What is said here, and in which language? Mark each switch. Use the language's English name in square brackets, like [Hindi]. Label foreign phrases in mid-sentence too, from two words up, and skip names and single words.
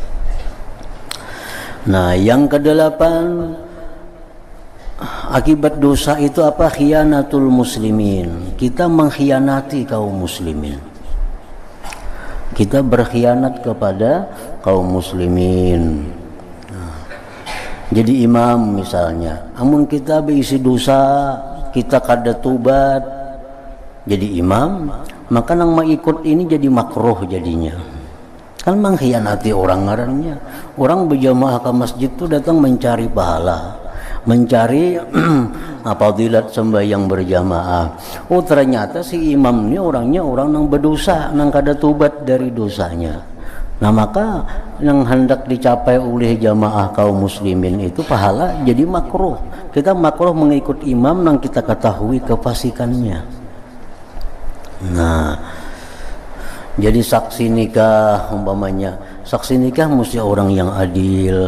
[Indonesian] Nah, yang kedelapan, akibat dosa itu apa? [Arabic] خيانة المسلمين. [Indonesian] Kita mengkhianati kaum muslimin. Kita berkhianat kepada kaum muslimin. [Banjar] Jadi imam misalnya, amun kita berisi dosa, kita kada tobat jadi imam, maka nang mengikut ini jadi makruh jadinya. [Indonesian] Kan mengkhianati orang ngarannya. Orang berjamaah ke masjid itu datang mencari pahala, mencari fadilat sembahyang berjamaah. Oh, ternyata si imam ini orangnya orang yang berdosa, [Banjar] nang kada tobat [Indonesian] dari dosanya. Nah, maka yang hendak dicapai oleh jamaah kaum muslimin itu pahala jadi makruh. Kita makruh mengikut imam nang kita ketahui kefasikannya. Nah, jadi saksi nikah umpamanya, saksi nikah mesti orang yang adil.